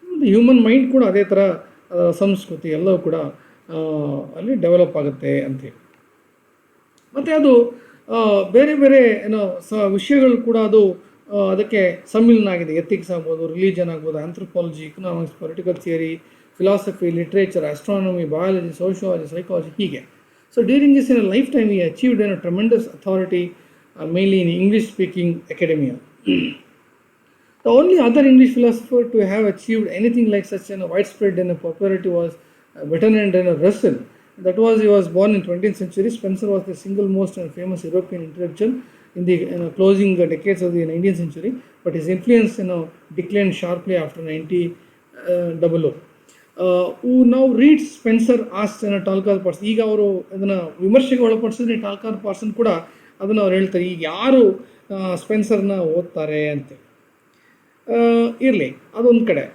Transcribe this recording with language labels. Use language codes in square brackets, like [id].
[kn] Human mind ಕೂಡ ಅದೇ ಥರ ಸಂಸ್ಕೃತಿ ಎಲ್ಲವೂ ಕೂಡ ಅಲ್ಲಿ ಡೆವಲಪ್ ಆಗುತ್ತೆ ಅಂಥೇಳಿ. ಮತ್ತು ಅದು ಬೇರೆ ಬೇರೆ ವಿಷಯಗಳು ಕೂಡ ಅದು ಅದಕ್ಕೆ ಸಮ್ಮಿಲನ ಆಗಿದೆ. ಎಥಿಕ್ಸ್ ಆಗ್ಬೋದು, ರಿಲಿಜನ್ ಆಗ್ಬೋದು, anthropology, economics, political theory, philosophy, literature, astronomy, biology, sociology, psychology, ಹೀಗೆ. [en] So during his lifetime, he achieved a tremendous authority, mainly in English-speaking academia. The only other English philosopher to have achieved anything like such widespread popularity was Bertrand Russell. He was born in 20th century. Spencer was the single most famous European intellectual in the closing decades of the 19th century, but his influence declined sharply after 1900. Who now reads Spencer asked Talcott Parsons. [kn] ಈಗ ಅವರು ಅದನ್ನು ವಿಮರ್ಶೆಗೆ ಒಳಪಡಿಸಿದ್ರೆ ಟಾಲ್ಕಾರ್ ಪಾರ್ಸನ್ ಕೂಡ ಅದನ್ನು ಅವ್ರು ಹೇಳ್ತಾರೆ, ಈಗ ಯಾರು ಸ್ಪೆನ್ಸರ್ನ ಓದ್ತಾರೆ ಅಂತ. ಇರಲಿ, ಅದೊಂದು ಕಡೆ.